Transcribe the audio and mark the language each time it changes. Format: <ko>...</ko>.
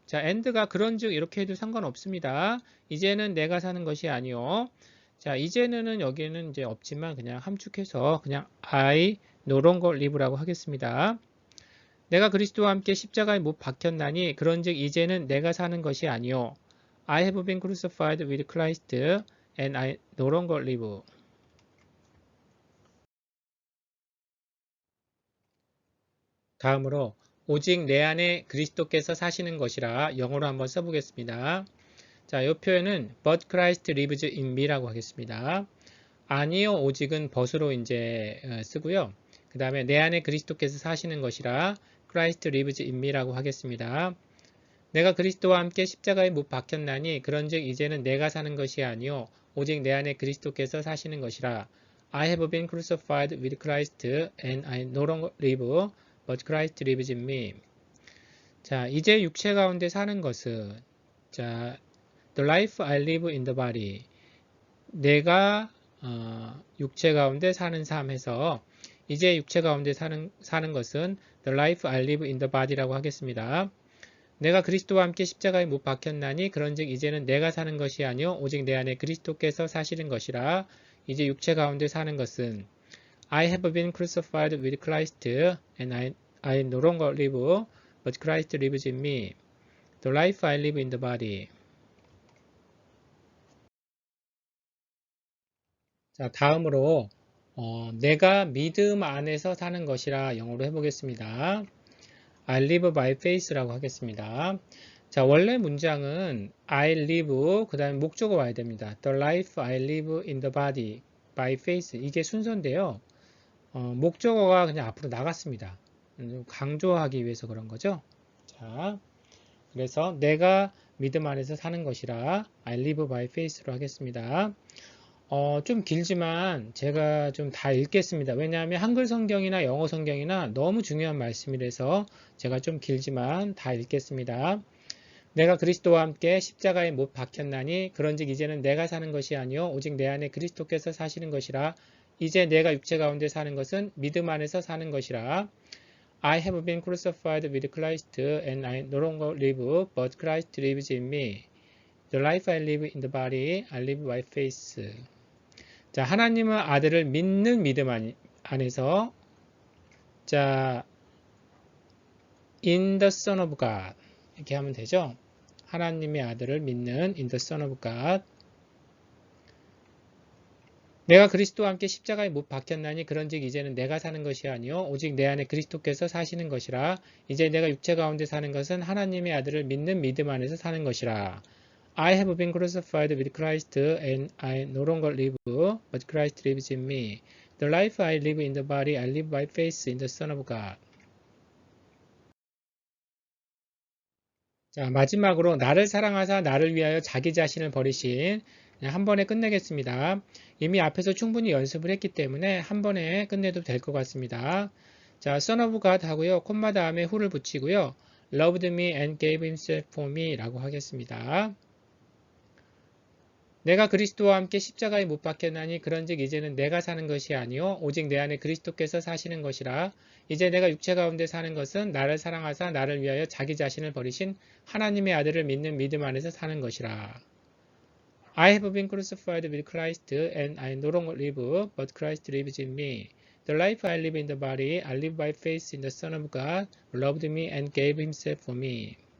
<ko>자, and가 그런즉 이렇게 해도 상관없습니다. 이제는 내가 사는 것이 아니오. 자, 이제는 여기는 이제 없지만 그냥 함축해서 그냥</ko> <en>I no longer live</en> <ko>라고 하겠습니다. 내가 그리스도와 함께 십자가에 못 박혔나니 그런즉 이제는 내가 사는 것이 아니오.</ko> <en>I have been crucified with Christ and I no longer live.</en> <ko>다음으로 오직 내 안에 그리스도께서 사시는 것이라 영어로 한번 써보겠습니다. 자, 이 표현은</ko> <en>But Christ lives in me</en> <ko>라고 하겠습니다. 아니요, 오직은 벗으로 이제 쓰고요. 그 다음에 내 안에 그리스도께서 사시는 것이라</ko> <en>Christ lives in me</en> <ko>라고 하겠습니다. 내가 그리스도와 함께 십자가에 못 박혔나니 그런즉 이제는 내가 사는 것이 아니요 오직 내 안에 그리스도께서 사시는 것이라.</ko> <en>I have been crucified with Christ and I no longer live but Christ lives in me.</en> <ko>자, 이제 육체 가운데 사는 것은 자,</ko> <en>the life I live in the body.</en> <ko>내가 육체 가운데 사는 삶에서 이제 육체 가운데 사는 것은</ko> <en>the life I live in the body</en> <ko>라고 하겠습니다. 내가 그리스도와 함께 십자가에 못 박혔나니 그런즉 이제는 내가 사는 것이 아니요 오직 내 안에 그리스도께서 사시는 것이라. 이제 육체 가운데 사는 것은</ko> <en>I have been crucified with Christ and I no longer live but Christ lives in me. The life I live in the body.</en> <ko>자, 다음으로 내가 믿음 안에서 사는 것이라 영어로 해보겠습니다.</ko> <en>I live by faith라고</en> <ko>하겠습니다. 자, 원래 문장은</ko> <en>I live</en> <ko>그 다음에 목적어 와야 됩니다.</ko> <en>The life I live in the body by faith</en> <ko>이게 순서인데요. 목적어가 그냥 앞으로 나갔습니다. 강조하기 위해서 그런 거죠. 자, 그래서 내가 믿음 안에서 사는 것이라</ko> <en>I live by faith</en> <ko>로 하겠습니다. 좀 길지만 제가 좀 다 읽겠습니다. 왜냐하면 한글 성경이나 영어 성경이나 너무 중요한 말씀이라서 제가 좀 길지만 다 읽겠습니다. 내가 그리스도와 함께 십자가에 못 박혔나니 그런즉 이제는 내가 사는 것이 아니요 오직 내 안에 그리스도께서 사시는 것이라. 이제 내가 육체 가운데 사는 것은 믿음 안에서 사는 것이라.</ko> <en>I have been crucified with Christ and I no longer live but Christ lives in me. The life I live in the body I live by faith.</en> <ko>자, 하나님은 아들을 믿는 믿음 안에서 자,</ko> <en>in the Son of God</en> <ko>이렇게 하면 되죠. 하나님의 아들을 믿는</ko> <en>in the Son of God.</en> <ko>내가 그리스도와 함께 십자가에 못 박혔나니 그런즉 이제는 내가 사는 것이 아니요 오직 내 안에 그리스도께서 사시는 것이라. 이제 내가 육체 가운데 사는 것은 하나님의 아들을 믿는 믿음 안에서 사는 것이라.</ko> <en>I have been crucified with Christ and I no longer live but Christ lives in me. The life I live in the body I live by faith in the Son of God.</en> <ko>자, 마지막으로 나를 사랑하사 나를 위하여 자기 자신을 버리신 한 번에 끝내겠습니다. 이미 앞에서 충분히 연습을 했기 때문에 한 번에 끝내도 될 것 같습니다. 자, Son of God 하고요. 콤마 다음에 who를 붙이고요.</ko> <en>Loved me and gave himself for me</en> <ko>라고 하겠습니다. 내가 그리스도와 함께 십자가에 못 박혔나니 그런즉 이제는 내가 사는 것이 아니요 오직 내 안에 그리스도께서 사시는 것이라. 이제 내가 육체 가운데 사는 것은 나를 사랑하사 나를 위하여 자기 자신을 버리신 하나님의 아들을 믿는 믿음 안에서 사는 것이라.</ko> <en>I have been crucified with Christ and I no longer live but Christ lives in me. The life I live in the body I live by faith in the Son of God who loved me and gave himself for me.</en>